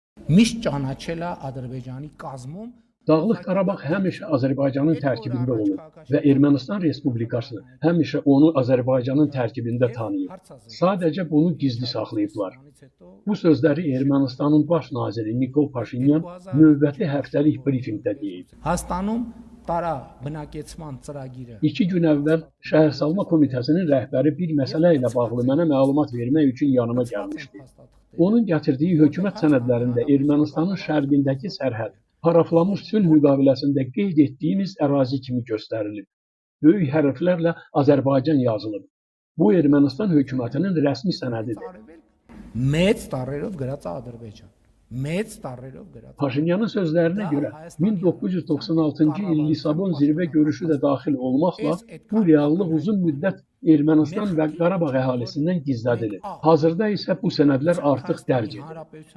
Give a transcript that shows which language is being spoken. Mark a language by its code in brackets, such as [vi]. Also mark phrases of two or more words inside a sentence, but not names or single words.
[hy] միշտ ճանաչել է Ադրբեջանի կազմում [az] Dağlıq Qarabağ həmişə Azərbaycanın tərkibində olub və Ermənistan Respublikası həmişə onu Azərbaycanın tərkibində tanıyıb. Sadəcə bunu gizli saxlayıblar. Bu sözləri Ermənistanın baş naziri Nikol Paşinyan növbəti həftəlik brifinqdə deyib. [hy] Հայաստանում տարա բնակեցման ծրագիրը [az] 2 gün əvvəl Şəhərsalma Komitəsinin rəhbəri bir məsələ ilə bağlı mənə məlumat vermək üçün yanıma gəlmişdi. Onun gətirdiyi hökumət sənədlərində Ermənistanın şərqindəki sərhəd paraflanmış sülh müqaviləsində qeyd etdiyimiz ərazi kimi göstərilib. Böyük hərflərlə Azərbaycan yazılıb. Bu Ermənistan hökumətinin rəsmi sənədidir. [hy] մեծ տառերով գրած է Ադրբեջան մեծ տառերով գրած [az] Paşinyanın sözlərinə görə 1996-cı il Lisabon zirvə görüşü də daxil olmaqla bu reallıq uzun müddət Ermənistan və Qarabağ əhalisindən gizlədilir. Hazırda isə bu sənədlər artıq dərc edilir.